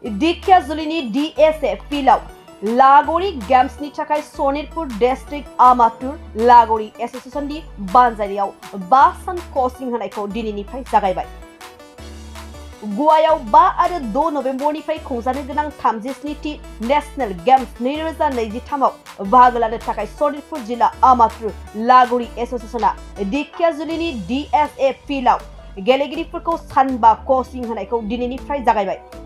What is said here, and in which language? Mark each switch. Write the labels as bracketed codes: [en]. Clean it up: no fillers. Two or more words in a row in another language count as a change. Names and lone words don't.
[brx] दिखियाजुलिनि DSA फिल्डआव Lagori Games ni थाखाय Sonitpur District Amateur Lagori Association ni बानजायनायाव 5 सान कोचिं होनायखौ दिनैनिफ्राय जागायबाय। गवायाव 5 आरो 6 नबेम्बरनिफ्राय खुंजानो गोनां 37थि नेशनेल गेम्स 2023 आव बाहागो लानो थाखाय सनितपुर जिल्ला आमातुर लागोरि एसोसिएशनआ दिखियाजुलिनि DSA फिल्डआव गेलेगिरिफोरखौ सानबा कोचिं होनायखौ दिनैनिफ्राय जागायबाय।